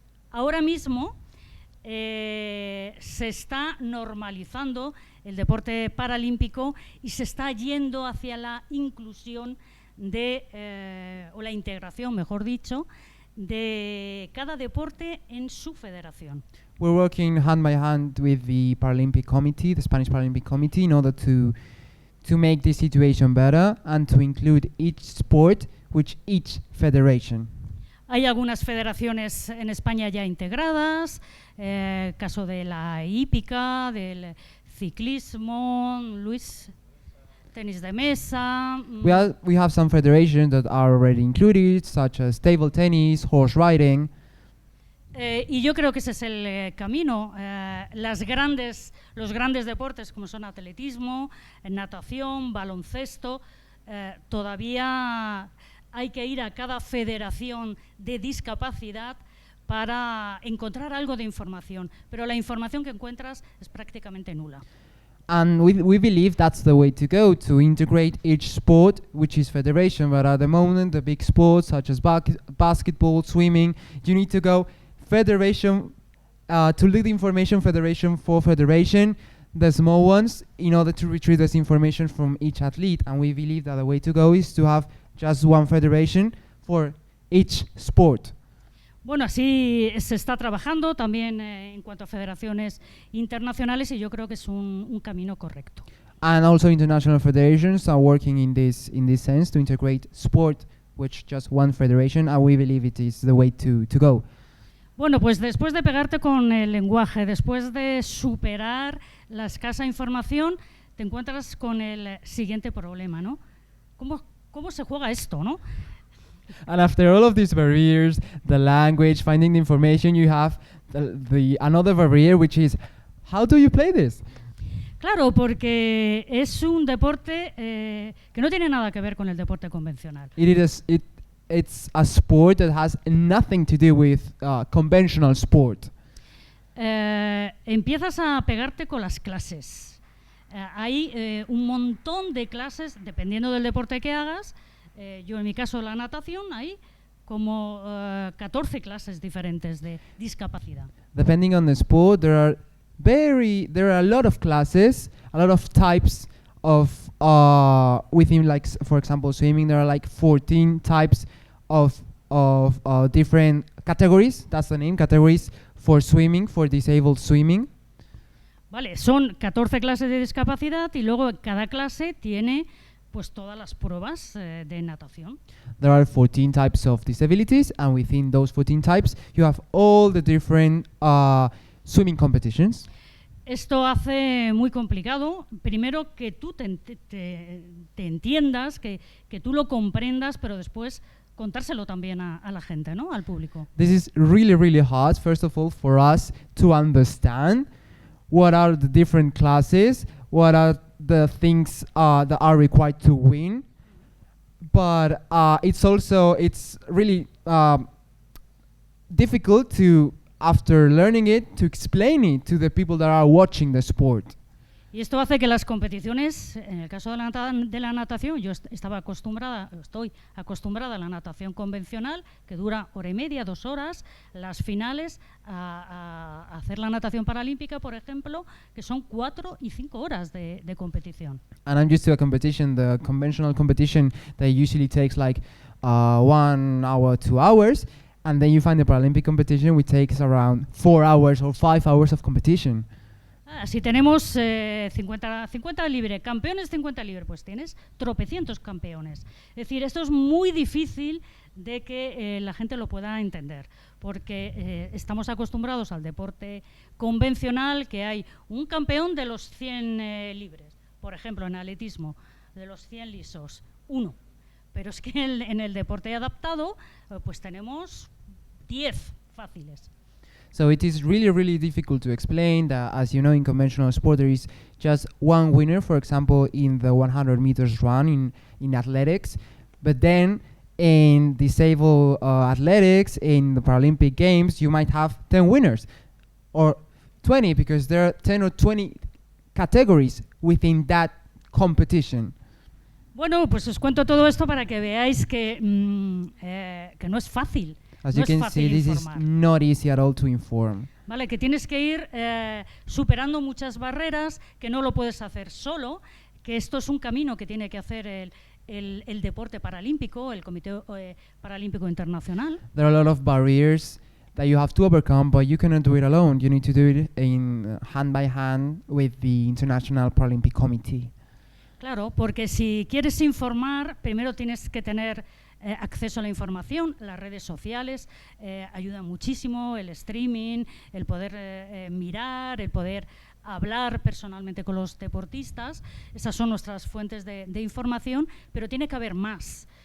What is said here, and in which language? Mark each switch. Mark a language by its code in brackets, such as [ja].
[es] Ahora mismo se está normalizando el deporte paralímpico y se está yendo hacia la inclusión o la integración, mejor dicho, de cada deporte en su federación. [en] We're working hand by hand with the Paralympic Committee, the Spanish Paralympic Committee, in order to make this situation better and to include each sport with each federation. [es] Hay algunas federaciones en España ya integradas, caso de la hípica, del ciclismo, Luis, tenis de mesa. [en] We have some federations that are already included, such as table tennis, horse riding. [es] Y yo creo que ese es el camino. Los grandes deportes como son atletismo, natación, baloncesto, todavía hay que ir a cada federación de discapacidad para encontrar algo de información, pero la información que encuentras es prácticamente nula. [en] And we believe that's the way to go, to integrate each sport, which is federation. But at the moment, the big sports such as basketball, swimming, you need to go federation, to lead information federation for federation, the small ones, in order to retrieve this information from each athlete. And we believe that the way to go is to have just one federation for each sport. [es] Bueno, así se está trabajando también en cuanto a federaciones internacionales y yo creo que es un camino correcto. [en] And also international federations are working in this sense to integrate sport with just one federation, and we believe it is the way to go. [es] Bueno, pues después de pegarte con el lenguaje, después de superar la escasa información, te encuentras con el siguiente problema, ¿no? ¿Cómo se juega esto, no? [en] And after all of these barriers, the language, finding the information, you have the another barrier, which is, how do you play this? [es] Claro, porque es un deporte que no tiene nada que ver con el deporte convencional. [en] It's a sport that has nothing to do with conventional sport. [es] Empiezas a pegarte con las clases. Hay un montón de clases, dependiendo del deporte que hagas. Yo en mi caso la natación, hay como 14 clases diferentes de discapacidad. [en] Depending on the sport, there are a lot of classes, a lot of types of within, like for example swimming, there are like 14 types of different categories. That's the name, categories for swimming, for disabled swimming. [es] Vale, son 14 clases de discapacidad y luego cada clase tiene pues todas las pruebas de natación. [en] There are 14 types of disabilities, and within those 14 types you have all the different swimming competitions. [es] Esto hace muy complicado, primero que tú te entiendas, que tú lo comprendas, pero después contárselo también a la gente, ¿no? Al público. [en] This is really, really hard, first of all, for us to understand what are the different classes, what are the things that are required to win. But it's really difficult to, after learning it, to explain it to the people that are watching the sport. [es] Y esto hace que las competiciones, en el caso de la natación, yo estoy acostumbrada a la natación convencional, que dura hora y media, 2 horas, las finales a hacer la natación paralímpica, por ejemplo, que son 4 y 5 horas de competición. [en] And I'm used to a competition, the conventional competition that usually takes like 1 hour, 2 hours, and then you find the Paralympic competition which takes around 4 hours or 5 hours of competition. [es] Si tenemos 50 libre, campeones 50 libre, pues tienes tropecientos campeones. Es decir, esto es muy difícil de que la gente lo pueda entender, porque estamos acostumbrados al deporte convencional, que hay un campeón de los 100 libres, por ejemplo, en atletismo, de los 100 lisos, 1. Pero es que en el deporte adaptado, pues tenemos 10 fáciles. [en] So it is really, really difficult to explain that, as you know, in conventional sport there is just one winner, for example, in the 100 meters run in athletics, but then in disabled athletics, in the Paralympic Games, you might have 10 winners, or 20, because there are 10 or 20 categories within that competition. [es] Bueno, pues os cuento todo esto para que veáis que no es fácil. [en] As you can see, this is not easy at all to inform. [es] Vale, que tienes que ir superando muchas barreras, que no lo puedes hacer solo, que esto es un camino que tiene que hacer el deporte paralímpico, el Comité Paralímpico Internacional. [en] There are a lot of barriers that you have to overcome, but you cannot do it alone. You need to do it in hand by hand with the International Paralympic Committee. [es] Claro, porque si quieres informar, primero tienes que tener acceso a la información. Las redes sociales ayudan muchísimo, el streaming, el poder mirar, el poder hablar personalmente con los deportistas. Esas son nuestras fuentes de información, pero tiene que haber más.